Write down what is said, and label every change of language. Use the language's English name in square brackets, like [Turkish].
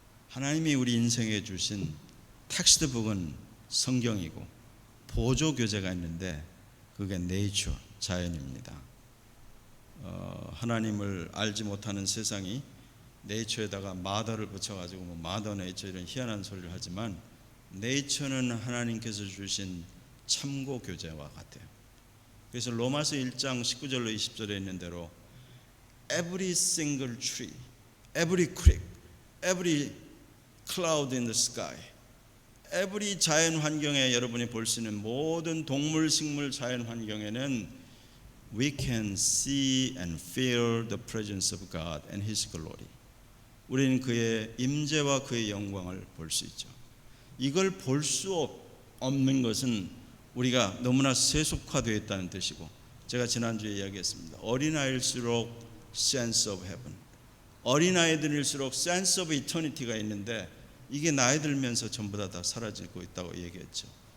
[Korean] 하나님이 우리 인생에 주신 텍스트북은 성경이고 보조 교재가 있는데 그게 네이처, 자연입니다. 하나님을 알지 못하는 세상이 네이처에다가 마더를 붙여가지고 뭐 마더 네이처 이런 희한한 소리를 하지만 네이처는 하나님께서 주신 참고 교재와 같아요. 그래서 로마서 1장 19절로 20절에 있는 대로 [English] every single tree, every creek, every cloud in the sky, every [Korean] 자연 환경에 여러분이 볼 수 있는 모든 동물, 식물, 자연 환경에는 [English] we can see and feel the presence of God and His glory. [Korean] 우리는 그의 임재와 그의 영광을 볼 수 있죠. 이걸 볼 수 없는 것은 우리가 너무나 세속화되어 있다는 뜻이고, 제가 지난주에 이야기했습니다. 어린아이일수록 [English] sense of heaven, [Korean] 어린아이들일수록 [English] sense of eternity [Korean] 가 있는데 이게 나이 들면서 전부 다 사라지고 있다고 얘기했죠.